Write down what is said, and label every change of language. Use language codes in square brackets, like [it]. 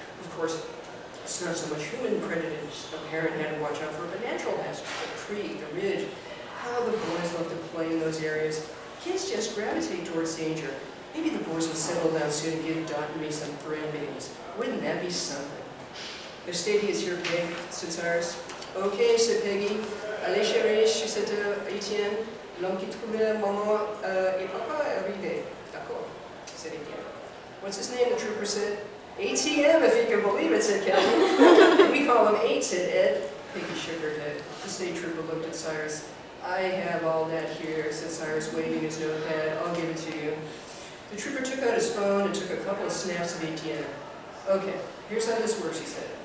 [en] Of course, it's not so much human predators. A parent had to watch out for the natural hazards, the creek, the ridge. How the boys love to play in those areas. Kids just gravitate towards danger. Maybe the boys will settle down soon and give Dot and me some grandbabies. Wouldn't that be something? If Stevie is here, Peg, said Cyrus. Okay, said Peggy. [fr] Allez, chérie, [en] she said to Etienne. [fr] L'homme qui trouvait maman et papa est arrivé. D'accord, [en] said Etienne. What's his name, the trooper said. ATM, if you can believe it, said Calvin. We call him 8, said Ed. Peggy shook her head. The state trooper looked at Cyrus. I have all that here, said Cyrus, waving his notepad. I'll give it to you. The trooper took out his phone and took a couple of snaps of ATM. Okay, here's how this works, he said.